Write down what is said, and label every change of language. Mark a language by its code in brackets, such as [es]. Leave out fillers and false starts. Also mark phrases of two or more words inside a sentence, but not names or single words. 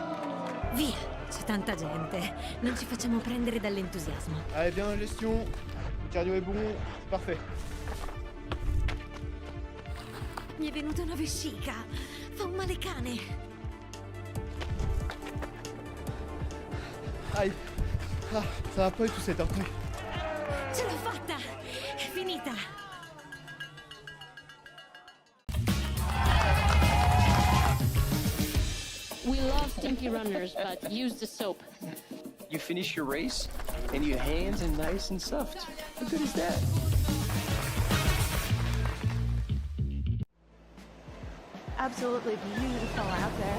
[it] Via, c'è tanta gente. Non ci facciamo prendere dall'entusiasmo. [fr] Allez, bien en gestion. cardio est bon, c'est parfait. [it] Mi è venuta una vescica. Fa un male cane. Aïe. [fr] Ah, ça va pas du tout cette heure. [it] Ce l'ho fatta. È finita. [en] We love stinky runners, but use the soap. You finish your race and your hands are nice and soft. How good is that? Absolutely beautiful out there.